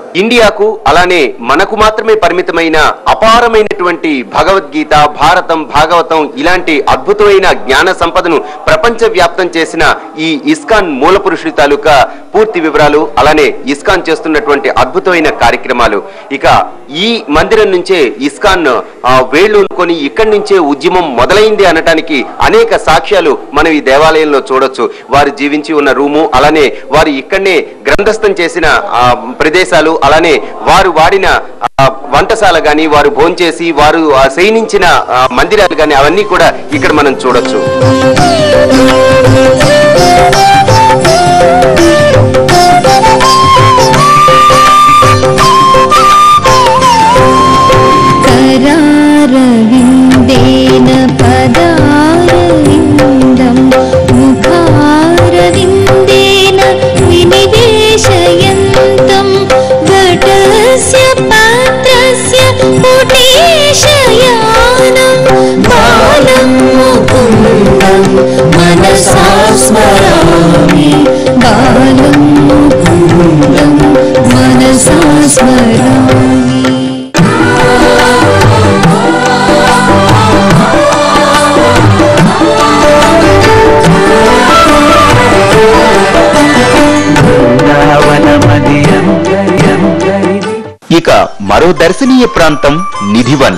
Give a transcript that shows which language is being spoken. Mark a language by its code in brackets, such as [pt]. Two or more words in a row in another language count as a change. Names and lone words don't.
[te] ఇండియాకు అలానే మనకు మాత్రమే పరిమితమైన అపారమైనటువంటి భగవద్గీత, భారతం, భాగవతం ఇలాంటి అద్భుతమైన జ్ఞాన సంపదను ప్రపంచ వ్యాప్తం చేసిన ఈ ఇస్కాన్ మూల పురుషుడి తాలూకా పూర్తి వివరాలు, అలానే ఇస్కాన్ చేస్తున్నటువంటి అద్భుతమైన కార్యక్రమాలు, ఇక ఈ మందిరం నుంచే ఇస్కాన్ వేళ్లు కొని ఇక్కడి నుంచే ఉద్యమం మొదలైంది అనటానికి అనేక సాక్ష్యాలు మనం ఈ దేవాలయంలో చూడొచ్చు. వారు జీవించి ఉన్న రూము, అలానే వారు ఇక్కడనే గ్రంథస్థం చేసిన ప్రదేశాలు, అలానే వారు వాడిన వంటశాల గాని, వారు భోంచేసి వారు శయనించిన మందిరాలు గాని అవన్నీ కూడా ఇక్కడ మనం చూడొచ్చు. [sa] करारविन्देन पदारविन्दं मुखारविन्देन विनिवेशयन्तं घटस्य पात्रस्य पुटेशयानं बालं मुकुन्दं मनसा स्मरामि, बालं मुकुन्दं मनसा स्मरामि. [te] ఇక మరో దర్శనీయ ప్రాంతం నిధివన్.